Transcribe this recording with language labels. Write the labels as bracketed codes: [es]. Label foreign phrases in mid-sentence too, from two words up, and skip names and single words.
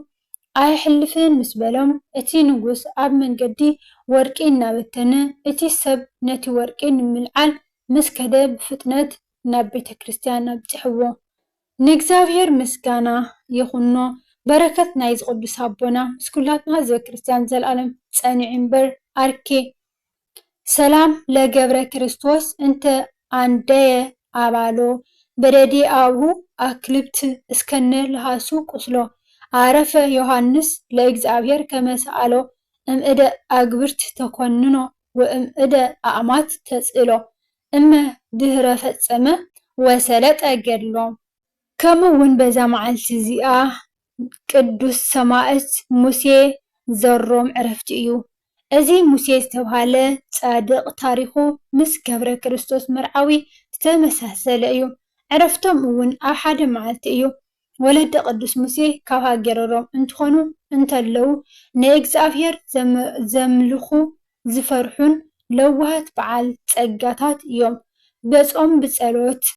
[ti] ኣይሕልፍን ምስ በሎም እቲ ንጉስ ኣብ መንገዲ ወርቂ እናበተነ እቲ ሰብ ነቲ ወርቂ ንምልዓል ምስ ከደ ብፍጥነት ናብ ቤተ ክርስቲያን ኣብፅሕዎ። ንእግዚኣብሔር ምስጋና ይኹኖ። በረከት ናይ ዝቅዱስ ኣቦና ምስ ኩላትና ህዝበ ክርስቲያን ዘለዓለም ፀኒዑ እምበር ኣርኬ። [gez] ሰላም ለገብረ ክርስቶስ እንተ አንደየ ኣባሎ በደዲ አብሁ ኣክልብት እስከነ ለሃሱ ቁስሎ አረፈ ዮሐንስ ለእግዚአብሔር ከመሰአሎ እምእደ አግብርት ተኮንኖ ወእምእደ አእማት ተጽእሎ እመ ድህረ ፈጸመ ወሰለጠ ገድሎ። [ti] ከምኡውን በዛ መዓልቲ እዚኣ ቅዱስ ሰማዕት ሙሴ ዘሮም ዕረፍቲ እዩ። እዚ ሙሴ ዝተባሃለ ጻድቕ ታሪኹ ምስ ገብረ ክርስቶስ መርዓዊ ዝተመሳሰለ እዩ። ዕረፍቶም እውን ኣብ ሓደ መዓልቲ እዩ። ወለደ ቅዱስ ሙሴ ካብ ሃገሮም እንትኾኑ እንተለው ንእግዚአብሔር ዘምልኹ ዝፈርሑን ለዋሃት በዓል ጸጋታት እዮም። በጾም ብጸሎት